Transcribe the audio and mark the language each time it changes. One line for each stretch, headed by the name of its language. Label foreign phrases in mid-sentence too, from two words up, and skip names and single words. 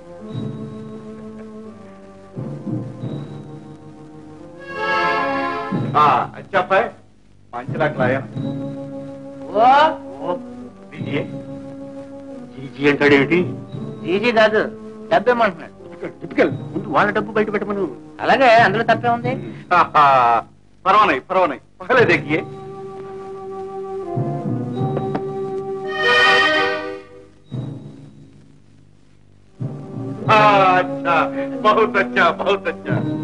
Hindi: अच्छा पाय 5 लाख लाया.
Telugu: జీజీ అంటాడేమిటి? జీజీ కాదు, డబ్బేమంటున్నాడు. టిపికల్. ముందు వాళ్ళ డబ్బు బయట పెట్టమను. అలాగే, అందులో తప్పే ఉంది.
Hindi: परवाना परवाना पहले देखिए. अच्छा, बहुत अच्छा, बहुत अच्छा.